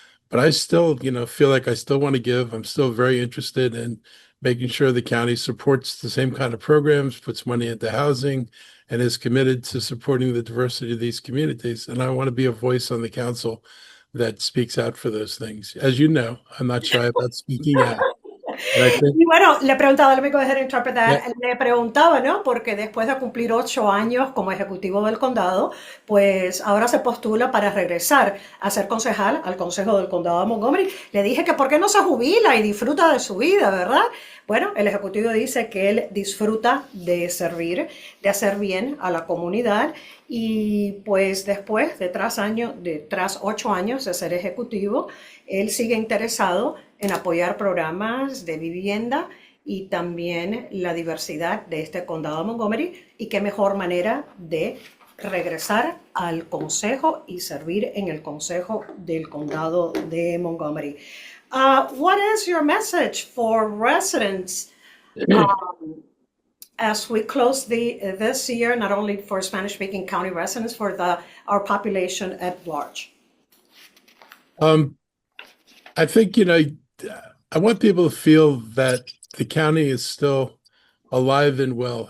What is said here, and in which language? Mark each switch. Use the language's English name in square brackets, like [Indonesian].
[English] But I still, feel like I still want to give. I'm still very interested in making sure the county supports the same kind of programs, puts money into housing, and is committed to supporting the diversity of these communities. And I want to be a voice on the council that speaks out for those things. As you know, I'm not shy about speaking out. [Spanish] Y bueno, le preguntaba, [English] let me go ahead and interpret that. [Spanish] Le preguntaba, ¿no? Porque después de cumplir 8 años como ejecutivo del condado, pues ahora se postula para regresar a ser concejal al Consejo del Condado de Montgomery. Le dije que por qué no se jubila y disfruta de su vida, ¿verdad? Bueno, el ejecutivo dice que él disfruta de servir, de hacer bien a la comunidad y pues después tras 8 años de ser ejecutivo, él sigue interesado en apoyar programas de vivienda y también la diversidad de este condado de Montgomery y qué mejor manera de regresar al consejo y servir en el consejo del condado de Montgomery. [English] What is your message for residents as we close this year, not only for Spanish-speaking county residents, for our population at large? I think, I want people to feel that the county is still alive and well.